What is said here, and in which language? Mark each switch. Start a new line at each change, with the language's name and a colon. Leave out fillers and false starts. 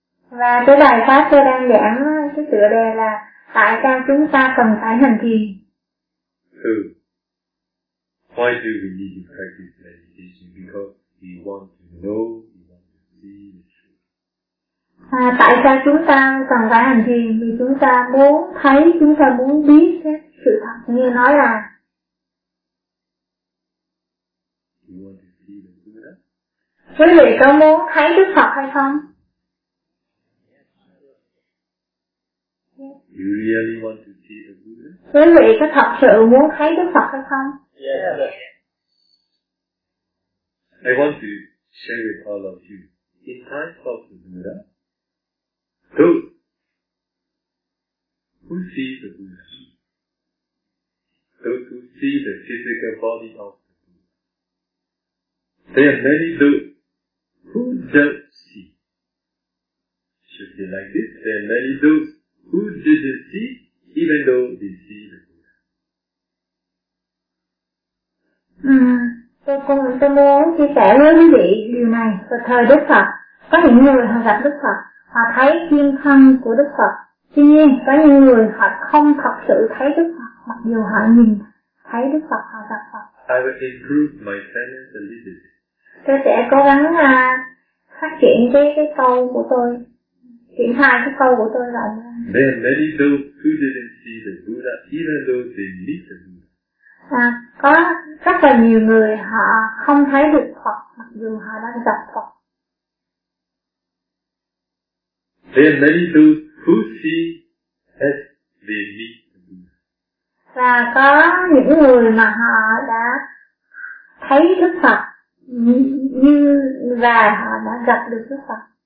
Vietnamese: Và cái bài pháp tôi đang giảng, cái tựa đề là tại sao chúng ta cần phải hành thiền.
English: Why do we need to practice meditation? Because we want to know, we want to see the truth.
Vietnamese: À, tại sao chúng ta cần phải hành thiền? Vì chúng ta muốn thấy, chúng ta muốn biết cái sự thật như nói là.
English: You want to see the Buddha?
Vietnamese: Quý vị có muốn thấy Đức Phật hay không?
English: You really want to see the Buddha?
Vietnamese: Quý vị có thật sự muốn thấy Đức Phật hay không?
English: Yes. I want to share with all of you. In time of the Buddha, who sees the Buddha? Those who see the physical body of the Buddha. There are many those who don't see. Should be like this. There are many those who didn't see, even though they see the Buddha.
Vietnamese: Tôi muốn chia sẻ với quý vị điều này. Thời Đức Phật, có những người họ gặp Đức Phật, họ thấy kim thân của Đức Phật. Tuy nhiên, có những người họ không thật sự thấy Đức Phật, mặc dù họ nhìn thấy Đức Phật, họ gặp Phật.
English: I will improve my sentence a little bit.
Vietnamese: Tôi sẽ cố gắng phát triển cái câu của tôi. Chuyển hai cái câu của tôi là
English: there are many those who didn't see the Buddha, even though they meet the Buddha.
Vietnamese: Có rất là nhiều người họ không thấy được Phật, mặc dù họ đang gặp Phật.
English: There are many those who see as they meet the Buddha.
Vietnamese: Và có những người mà họ đã thấy Đức Phật như và họ đã gặp được Đức Phật.